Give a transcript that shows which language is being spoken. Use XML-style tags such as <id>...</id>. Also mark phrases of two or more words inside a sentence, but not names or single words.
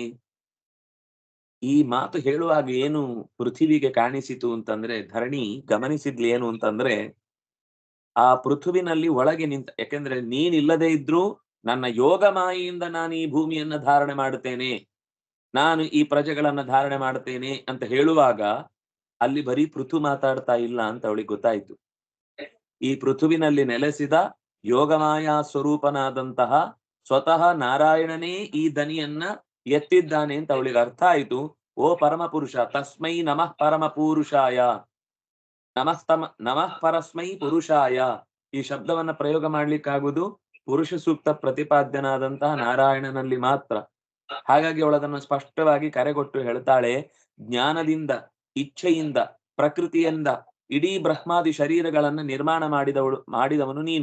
<kn>ಈ ಮಾತು ಹೇಳುವಾಗ ಏನು ಪೃಥ್ವಿಗೆ ಕಾಣಿಸಿತು ಅಂತಂದ್ರೆ, ಧರಣಿ ಗಮನಿಸಿದ್ಲಿ ಏನು ಅಂತಂದ್ರೆ, ಆ ಪೃಥುವಿನಲ್ಲಿ ಒಳಗೆ ನಿಂತ, ಯಾಕೆಂದ್ರೆ ನೀನಿಲ್ಲದೆ ಇದ್ರೂ ನನ್ನ ಯೋಗ ಮಾಯೆಯಿಂದ ನಾನು ಈ ಭೂಮಿಯನ್ನ ಧಾರಣೆ ಮಾಡುತ್ತೇನೆ, ನಾನು ಈ ಪ್ರಜೆಗಳನ್ನ ಧಾರಣೆ ಮಾಡುತ್ತೇನೆ ಅಂತ ಹೇಳುವಾಗ ಅಲ್ಲಿ ಬರೀ ಪೃಥು ಮಾತಾಡ್ತಾ ಇಲ್ಲ ಅಂತ ಅವಳಿಗೆ ಗೊತ್ತಾಯ್ತು. ಈ ಪೃಥುವಿನಲ್ಲಿ ನೆಲೆಸಿದ ಯೋಗಮಾಯಾ ಸ್ವರೂಪನಾದಂತಹ ಸ್ವತಃ ನಾರಾಯಣನೇ ಈ ದನಿಯನ್ನ ಎತ್ತಿದ್ದಾನೆ ಅಂತ ಅವಳಿಗೆ ಅರ್ಥ ಆಯ್ತು. ಓ ಪರಮಪುರುಷ,</kn> <sa>ತಸ್ಮೈ ನಮಃ ಪರಮ ಪುರುಷಾಯ, ನಮಃ ಪರಸ್ಮೈ ಪುರುಷಾಯ.</sa> <kn>ಈ ಶಬ್ದವನ್ನ ಪ್ರಯೋಗ ಮಾಡ್ಲಿಕ್ಕಾಗುವುದು ಪುರುಷ ಸೂಕ್ತ ಪ್ರತಿಪಾದ್ಯನಾದಂತಹ ನಾರಾಯಣನಲ್ಲಿ ಮಾತ್ರ. ಹಾಗಾಗಿ ಅವಳದನ್ನು ಸ್ಪಷ್ಟವಾಗಿ ಕರೆಗೊಟ್ಟು ಹೇಳ್ತಾಳೆ, ಜ್ಞಾನದಿಂದ ಇಚ್ಛೆಯಿಂದ ಪ್ರಕೃತಿಯಿಂದ ಇಡೀ ಬ್ರಹ್ಮಾದಿ ಶರೀರಗಳನ್ನ ನಿರ್ಮಾಣ ಮಾಡಿದವನು ನೀನು.</kn>